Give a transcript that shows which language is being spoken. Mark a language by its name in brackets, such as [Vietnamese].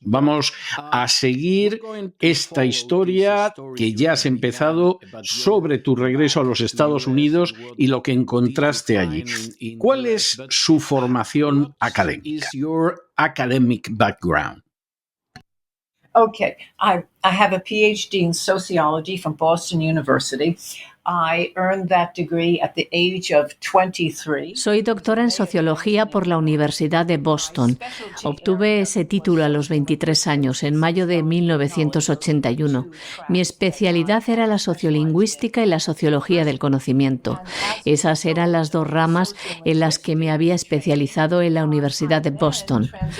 [Spanish] Vamos a seguir esta historia que ya has empezado sobre tu regreso a los Estados Unidos y lo que encontraste allí. ¿Cuál es su formación académica? [English] Your academic background. Okay, I have a PhD in sociology from Boston University. I earned that degree at the age of 23. [Spanish] Soy doctora en sociología por la Universidad de Boston. Obtuve ese título a los 23 años, en mayo de 1981. Mi especialidad era la sociolingüística y la sociología del conocimiento. Esas eran las dos ramas en las que me había especializado en la Universidad de Boston.